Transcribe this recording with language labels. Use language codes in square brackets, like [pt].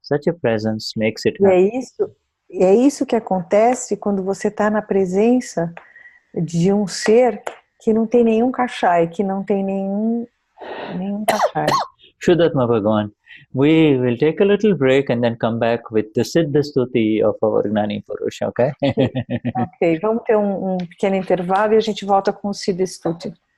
[en] Such a presence makes it happen. [pt] E é isso que acontece quando você está na presença de um ser que não tem nenhum kashai, que não tem nenhum kashai. [sa] Shuddha Bhagavan. [en] We will take a little break and then come back with the Siddha Stuti of our Gnani Purush, okay? [pt] Ok, vamos ter um pequeno intervalo e a gente volta com o Siddha Stuti.